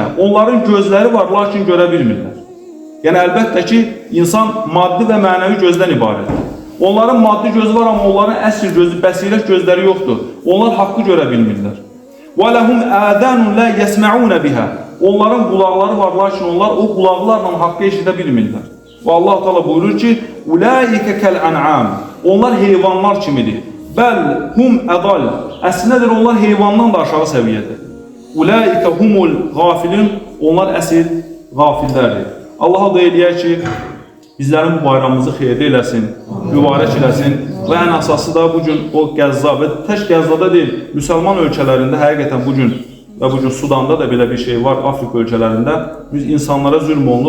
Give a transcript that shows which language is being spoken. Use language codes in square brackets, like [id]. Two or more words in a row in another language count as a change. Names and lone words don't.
[az] Onların gözləri var, lakin görə bilmirlər. Yəni əlbəttə ki, insan maddi və mənəvi gözdən ibarətdir. Onların maddi gözü var, amma onların əsl gözü, bəsirət gözləri yoxdur. Onlar haqqı görə bilmirlər. [ar] ولهم آذان لا يسمعون بها. [az] Onların qulaqları var, lakin onlar o qulaqlarla haqqı eşidə bilmirlər. Və Allah Teala buyurur ki, [ar] "أولئك كالأنعام." [az] Onlar heyvanlar kimidir. [ar] بل هم أضل. [az] Əslindədir onlar heyvandan da aşağı səviyyədir. [ar] أولئك هم الغافلون. [az] Onlar əsl qafillərdir. Allah da eləyər ki, bizlərin bu bayramımızı xeyirli eləsin, mübarək eləsin və ən əsası da bugün o Qəzza və tək Qəzzada deyil, müsəlman ölkələrində həqiqətən bugün və bugün Sudanda da belə bir şey var, Afrika ölkələrində insanlara zülm olunur.